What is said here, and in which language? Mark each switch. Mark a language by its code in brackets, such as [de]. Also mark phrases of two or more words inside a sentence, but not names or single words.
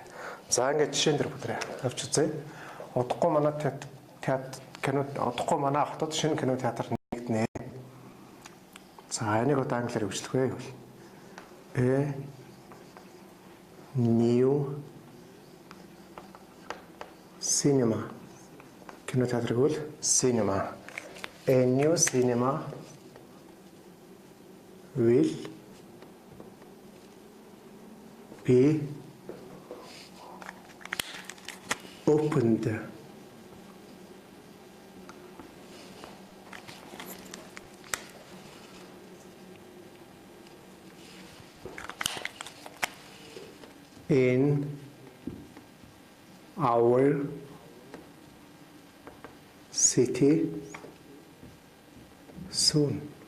[mn] За ингээд жишээн дээр бүдрээ авч үзье. Удахгүй манай кино удахгүй манай хотод шинэ кино театр нэгднэ. За энийг одоо англиар үгшлэх вэ? [en] New cinema. [mn] Кино театрыг бол cinema. [en] A new cinema will be opened in our city soon.